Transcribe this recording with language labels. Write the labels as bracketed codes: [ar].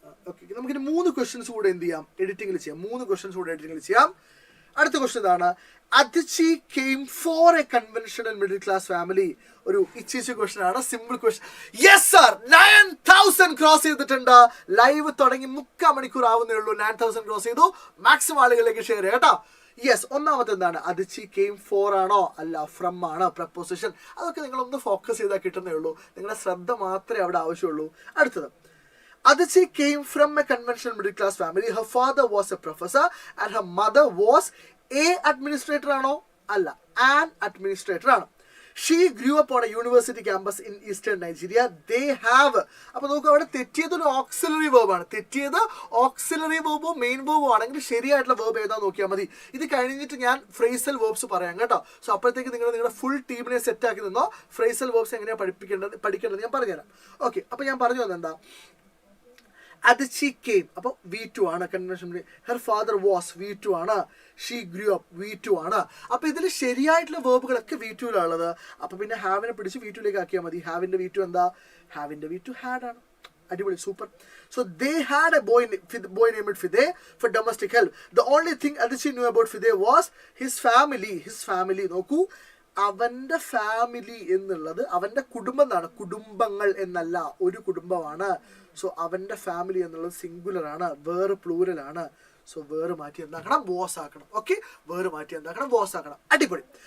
[ml] Okay, നമുക്കിനി 3 questions കൂടെ എന്ത് ചെയ്യാം, എഡിറ്റിംഗിൽ ചെയ്യാം. 3 ക്വസ്റ്റ്യൻസ് കൂടെ എഡിറ്റിംഗിൽ ചെയ്യാം. അടുത്ത ക്വസ്റ്റ്യൻ ഇതാണ്. [en] Adichi came for a conventional middle class family. [ml] ഒരു ഇച്ചിച്ച് ക്വസ്റ്റ്യൻ ആണ്, simple question. Yes sir, 9000 cross ചെയ്തിട്ടുണ്ട്. ലൈവ് തുടങ്ങി 3/4 മണിക്കൂർ ആവുന്നേ ഉള്ളൂ. 9000 ക്രോസ് ചെയ്തു. മാക്സിമം ആളുകളിലേക്ക് ഷെയർ ചെയ്യാം കേട്ടോ. യെസ്, ഒന്നാമത്തെ എന്താണ്? അതിച്ചി കെയിം ഫോർ ആണോ? അല്ല, ഫ്രം ആണ്, പ്രപ്പോസിഷൻ. അതൊക്കെ നിങ്ങളൊന്ന് ഫോക്കസ് ചെയ്താൽ കിട്ടുന്നേ ഉള്ളൂ. നിങ്ങളുടെ ശ്രദ്ധ മാത്രമേ അവിടെ ആവശ്യമുള്ളൂ. [en] അടുത്തത്, Adichi came from a conventional middle class family. Her father was a professor and her mother was a administrator ആണോ? അല്ല, an administrator ആണ്. She grew up on a university campus in eastern Nigeria. They have, [ml] അപ്പോൾ നോക്കുക, അവിടെ തെറ്റിയത് ഒരു auxiliary verb ആണ്. തെറ്റിയത് auxiliary verbal main verbal ആണെങ്കിൽ ശരിയായിട്ടുള്ള വേർബ് ഏതാ നോക്കിയാൽ മതി. ഇത് കഴിഞ്ഞിട്ട് ഞാൻ ഫ്രേസൽ വേർബ്സ് പറയാം കേട്ടോ. സോ അപ്പോഴത്തേക്ക് നിങ്ങളുടെ ഫുൾ ടീമിനെ സെറ്റ് ആക്കി നിന്നോ. ഫ്രേസൽ വേർബ്സ് എങ്ങനെയാണ് പഠിക്കേണ്ടത് ഞാൻ പറഞ്ഞുതരാം. ഓക്കെ, അപ്പോൾ ഞാൻ പറഞ്ഞു വന്നെന്താ, Adichi came, അപ്പോൾ V2 ആണ് convention. Her father was V2 ആണ്. ഷീ ഗ്രൂ അപ്പ് V2 ആണ്. അപ്പോൾ ഇതിൽ ശരിയായിട്ടുള്ള വേർബുകളൊക്കെ V2യിലുള്ളത്. അപ്പോൾ പിന്നെ ഹാവിനെ പിടിച്ച് V2യിലേക്ക് ആക്കിയാൽ മതി. ഹാവിൻ്റെ V2 എന്താ? ഹാവിൻ്റെ V2 ഹാഡ് ആണ്. അടിപൊളി, super. [en] So they had a boy named Fide for domestic help. The only thing Adichi knew about Fide was his family. [ml] നോക്കൂ, അവന്റെ ഫാമിലി എന്നുള്ളത് അവന്റെ കുടുംബം എന്നാണ്, കുടുംബങ്ങൾ എന്നല്ല, ഒരു കുടുംബമാണ്. സോ അവന്റെ ഫാമിലി എന്നുള്ളത് സിംഗുലർ ആണ്, വേറെ പ്ലൂരൽ ആണ്. സോ വേറെ മാറ്റി എന്താക്കണം? ബോസ് ആക്കണം. ഓക്കെ, വേറെ മാറ്റി എന്താക്കണം? ബോസ് ആക്കണം. അടിപൊളി.